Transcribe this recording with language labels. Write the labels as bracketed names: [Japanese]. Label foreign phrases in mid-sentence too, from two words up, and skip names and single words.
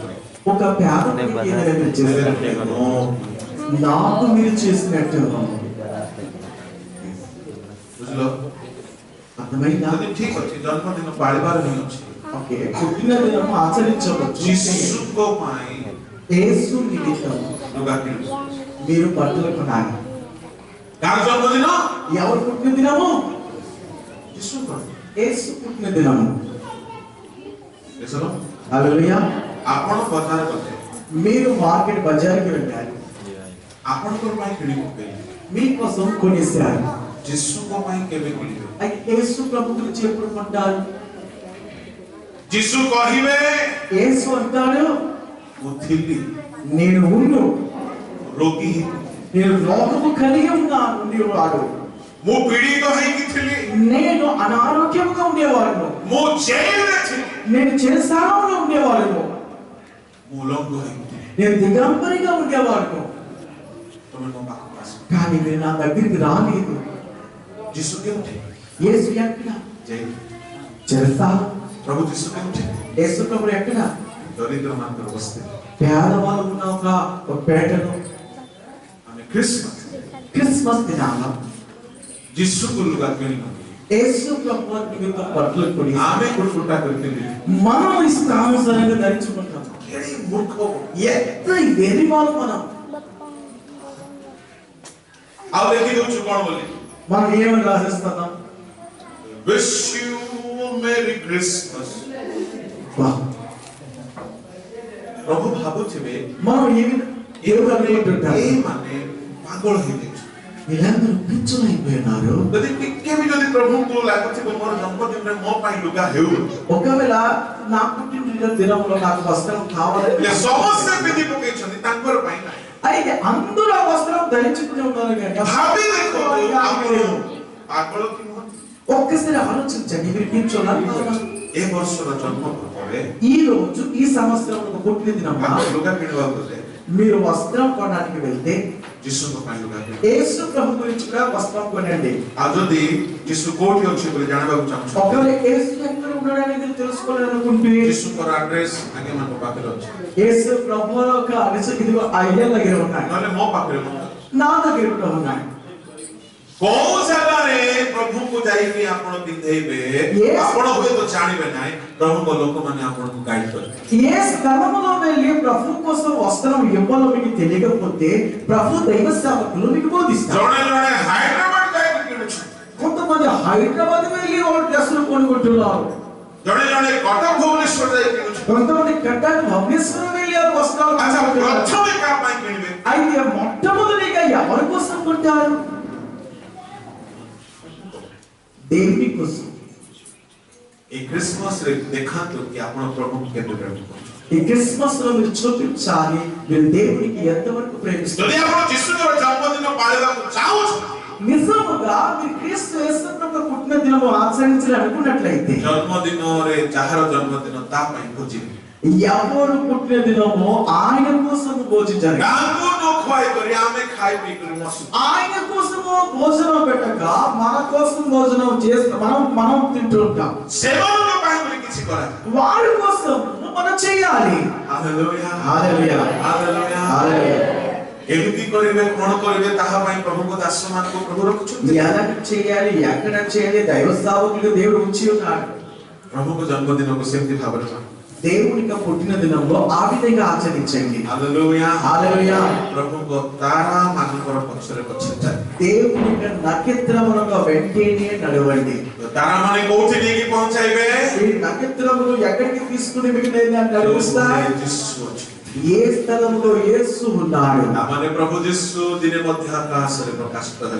[Telugu] ఒక పేదవాడికి ఏదైనా చేసినట్టు నాకు మీరు చేసినట్టు [Odia] ବୁଝିଲ? [Telugu] అర్థమైందా? [Odia] ଯଦି ଠିକ ଅଛି, ଜନ୍ମଦିନ ପାଳିବାର ହିଁ ଅଛି, [Telugu] ఓకే, పుట్టిన దినం ఆచరించవచ్చు. [Odia] ଯୀଶୁଙ୍କ ପାଇଁ [Telugu] యేసు నిమిత్తం [Odia] ଲୁଗା କିଣୁଛ। [Telugu] మీరు బట్టలు కొనాలి. [Odia] କାହାର ଜନ୍ମଦିନ? [Telugu] ఎవరు పుట్టిన దినము? [Odia] ଯୀଶୁଙ୍କର। [Telugu] యేసు పుట్టిన దినము. [Odia] ଏସବୁ [Telugu] హల్లెలూయా. [Odia] ଆପଣ ବଜାର ଗଲେ, [Telugu] మీరు మార్కెట్ బజార్కి వెళ్ళాలి, [Odia] ଆପଣଙ୍କ ପାଇଁ କିଣି ପକେଇଲେ, [Telugu] మీకోసం కొనేశారు. [Odia] ଯୀଶୁଙ୍କ ପାଇଁ କେବେ କିଣିବେ? [Telugu] అయితే యేసు ప్రభు గురించి ఎప్పుడు కొంటారు? [Odia] ଯୀଶୁ କହିବେ, [Telugu] యేసు అంటాడు, [Odia] ମୁଁ ଥିଲି [Telugu] నేను ఉండు, [Odia] ରୋଗୀ, [Telugu] నేను రోగము కలిగి ఉన్నాను ఉండేవాడు, [Odia] ମୁଁ ପୀଡ଼ିତ ହେଇକି ଥିଲି, [Telugu] నేను అనారోగ్యంగా ఉండేవాడును, [Odia] ମୁଁ ଜେଲରେ ଥିଲି, [Telugu] నేను చెరసాలలో ఉండేవాడును, [Odia] ମୁଁ ଉଲଙ୍ଗ ହେଇକି ଥିଲି। [Telugu] నేను దిగంబరిగా ఉండేవాడును. [Odia] ତମେ ମୋ ପାଖକୁ ଆସ। [Telugu] కానీ మీరు నా దగ్గరికి రాలేదు. [Odia] ଯୀଶୁ କେଉଁଠି? [Telugu] యేసు ఎక్కడ? [Odia] ଜେଲ। [Telugu] చెరసాల. [Odia] ପ୍ରଭୁ ଯୀଶୁ କେଉଁଠି? [Telugu] యేసు ప్రభు ఎక్కడ? [Odia] ଦରିଦ୍ର ମାନଙ୍କର ବସ୍ତି। [Telugu] పేదవాళ్ళు ఉన్న ఒక పేటలో [Odia] ଆମେ ଖ୍ରୀଷ୍ଟମାସ [Telugu] క్రిస్మస్ దినాన [Odia] ଯୀଶୁକୁ ଲୁଗା କିଣିନୁ, [Telugu] యేసు ప్రభు నిమిత్తం బట్టలు కొని [Odia] ଆମେ କୁଟା କରିଥିଲି। [Telugu] మనం ఇష్టానుసారంగా ధరించుకుంటాం. [Odia] କେଡ଼େ ମୂର୍ଖ! [Telugu] ఎంత వెర్రి వాళ్ళు మనం. [Odia] ଆଉ ଲେଖି ଦଉଛୁ କଣ ବୋଲି? [Telugu] మనం ఏమని రాసేస్తున్నాం? [English] Wish you a Merry Christmas। [Odia] ପ୍ରଭୁ ଭାବୁଥିବେ [Telugu] మనం ఏమి దేవుడు అనుకుంటుంటాం, [Odia] ଏଇମାନେ ପାଗଳ ହେଇଯାଇଛୁ। [Telugu] వీళ్ళందరూ పిచ్చులైపోయినారు. [Odia] ଯଦି ଟିକେ ବି ଯଦି ପ୍ରଭୁଙ୍କୁ ଲାଗୁଥିବ ମୋର ଜନ୍ମଦିନରେ ମୋ ପାଇଁ ଲୁଗା ହେଉ, [Telugu] ఒకవేళ నా పుట్టిన దినంలో నాకు వస్త్రం కావాలని [Odia] ହେଲେ ସମସ୍ତେ ପିନ୍ଧି ପକେଇଛନ୍ତି, ତାଙ୍କର ପାଇଁ ନାହିଁ। [Telugu] అయితే అందరూ ఆ వస్త్రం ధరించుకుని ఉన్నారు కానీ [Odia] ଭାବି ଦେଖନ୍ତୁ ଆପଣ ପାଗଳ କି ନୁହନ୍ତି? [Telugu] ఒక్కసారి ఆలోచించండి, మీరు పిచ్చున్నారు. [Odia] ଏ ବର୍ଷର ଜନ୍ମ ପରେ [Telugu] ఈ రోజు ఈ సంవత్సరం ఒక పుట్టిన దినం [Odia] ଆପଣ ଲୁଗା କିଣିବାକୁ ଗଲେ [Telugu] మీరు వస్త్రం కొనడానికి వెళ్తే [Odia] ଯୀଶୁଙ୍କ ପାଇଁ ଲୁଗା କିଣିବେ। [Telugu] యేసు ప్రభు గురించి కూడా వస్త్రం కొనండి. [Odia] ଆଉ ଯଦି ଯୀଶୁ କୋଉଠି ଅଛି ବୋଲି ଜାଣିବାକୁ ଚାହୁଁଛନ୍ତି, [Telugu] ఒకవేళ యేసు ఎక్కడ ఉన్నాడని మీరు తెలుసుకోవాలనుకుంటే [Odia] ଯୀଶୁଙ୍କର ଆଡ୍ରେସ ଆଜ୍ଞାମାନଙ୍କ ପାଖରେ ଅଛି, [Telugu] యేసు ప్రభు యొక్క అడ్రస్ ఇదిగో ఆ ఇళ్ళ దగ్గర ఉన్నాయి, [Odia] ନହେଲେ ମୋ ପାଖରେ ମଧ୍ୟ ଅଛି। [Telugu] నా దగ్గర కూడా ఉన్నాయి. [Odia] କୋଉ ଜାଗାରେ ପ୍ରଭୁଙ୍କୁ ଯାଇକି ଆପଣ ପିନ୍ଧେଇବେ, Yes. ଆପଣ ହୁଏତ ଜାଣିବେ ନାହିଁ, ପ୍ରଭୁଙ୍କ ଲୋକମାନେ ଆପଣଙ୍କୁ ଗାଇଡ କରିବେ। [Telugu] ఏ స్థలములో వెళ్ళి ప్రభు కోసం వస్త్రం ఇవ్వాలో మీకు తెలియకపోతే ప్రభు దైవ సేవకులు మీకు బోధిస్తారు. [Odia] ଜଣେ ଜଣେ ହାଇଦ୍ରାବାଦ ଯାଇକି କିଣୁଛନ୍ତି, [Telugu] కొంతమంది హైదరాబాద్ వెళ్ళి వాళ్ళ డ్రెస్సులు కొనుక్కుంటున్నారు, [Odia] ଜଣେ ଜଣେ କଟକ ଭୁବନେଶ୍ୱର ଯାଇକି କିଣୁଛନ୍ତି। [Telugu] కొంతమంది కట్టక భువనేశ్వరం వెళ్ళి ఆ వస్త్రాలు [Odia] ଆଚ୍ଛା, [Telugu] కొనుక్కుంటున్నారు. [Odia] ପ୍ରଥମେ କାହା ପାଇଁ କିଣିବେ? [Telugu] అయితే మొట్టమొదటిగా ఎవరి కోసం కొంటారు? దేవుని కోసం. [Odia] ଏ ଖ୍ରୀଷ୍ଟମାସରେ ଦେଖାନ୍ତୁ କି ଆପଣ ପ୍ରଭୁଙ୍କୁ କେତେ ପ୍ରେମ କରୁଛନ୍ତି। [Telugu] ఈ క్రిస్మస్ లో మీరు చూపించాలి మీరు దేవునికి ఎంతవరకు [Odia] ଯଦି [Telugu] ప్రేమిస్తారు. [Odia] ଆପଣ ଯୀଶୁଙ୍କର ଜନ୍ମଦିନ ପାଳିବାକୁ ଚାହୁଁଛନ୍ତି, [Telugu] నిజముగా మీరు క్రీస్తు యేసుక్రీస్తు పుట్టిన దినము ఆచరించాలి అనుకున్నట్లయితే [Odia] ଜନ୍ମଦିନରେ ଯାହାର ଜନ୍ମଦିନ ତା ପାଇଁ ଭୋଜି, [Telugu] ఎవరు పుట్టిన దినము ఆయన కోసం భోజించాలి. [Odia] ତାଙ୍କୁ ନ ଖୁଆଇ କରି ଆମେ ଖାଇ ପିଇ କରି ମସୁ। [Telugu] ఆయన కోసము భోజనం పెట్టక మన కోసం భోజనం చేస్తాం, మనం తింటుంటాం. [Odia] ସେମାନଙ୍କ ପାଇଁ ବୋଲି କିଛି କରାଯାଏ। [Telugu] వారి కోసం మనం చేయాలి. [Odia] ହାଲେଲୁୟା, ହାଲେଲୁୟା, ହାଲେଲୁୟା। ହାଲେଲୁୟା. ଏମିତି କରିବେ କଣ କରିବେ ତାହା ପାଇଁ ପ୍ରଭୁଙ୍କ ଦାସମାନଙ୍କୁ ପ୍ରଭୁ ରଖୁଛନ୍ତି। [Telugu] ఎలా చేయాలి, ఎక్కడ చేయాలి, దైవ సేవకులకు దేవుడు ఉంచి ఉన్నాడు. [Odia] ପ୍ରଭୁଙ୍କ ଜନ୍ମଦିନକୁ ସେମିତି ଭାବରେ [Telugu] దేవునికి పుట్టిన దినంలో ఆ విధంగా ఆచరించండి. [Odia] ହାଲେଲୁୟା, [Telugu] హల్లెలూయా. [Odia] ପ୍ରଭୁଙ୍କ ତାରା ମାନଙ୍କର ପଛରେ ପଛରେ ଚାଲେ। [Telugu] దేవుని నక్షత్రములకు వెంటనే నడవండి. [Odia] ତାରା ମାନେ କୋଉଠି ନେଇକି ପହଞ୍ଚାଇବେ? [Telugu] ఈ నక్షత్రములు ఎక్కడికి తీసుకుని మీకు నడిపిస్తాయి? [Odia] ଯୀଶୁ ଅଛି। [Telugu] ఏ స్థలంలో యేసు ఉన్నాడు. [Odia] ମାନେ ପ୍ରଭୁ ଯୀଶୁ ଦିନେ ମଧ୍ୟ ଆକାଶରେ ପ୍ରକାଶିତ ହେଲେ।